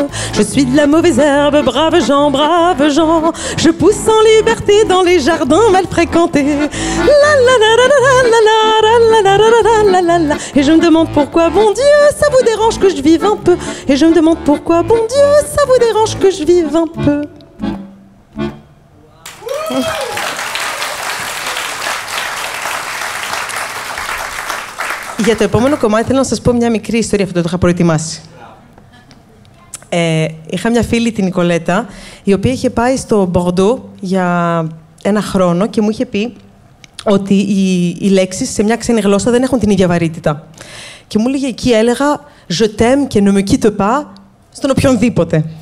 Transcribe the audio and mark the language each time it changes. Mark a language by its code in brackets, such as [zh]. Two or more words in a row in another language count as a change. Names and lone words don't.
[fr] Je suis de la mauvaise herbe, brave gens, je pousse en liberté dans les jardins mal fréquentés. La la la la la la la la la la. Et je me demande pourquoi, bon Dieu, ça vous dérange que je vive un peu. Et je me demande pourquoi, bon Dieu, ça vous dérange que je vive un peu. [el] Για το επόμενο κομμάτι θέλω να σας πω μια μικρή ιστορία, αυτό το είχα προετοιμάσει. Είχα μια φίλη, την Νικολέτα, η οποία είχε πάει στο Μπορντό για ένα χρόνο και μου είχε πει ότι οι λέξεις σε μια ξένη γλώσσα δεν έχουν την ίδια βαρύτητα. Και μου έλεγε, εκεί έλεγα [fr] «Je t'aime [el] και [fr] ne me quitte pas» [el] στον οποιονδήποτε.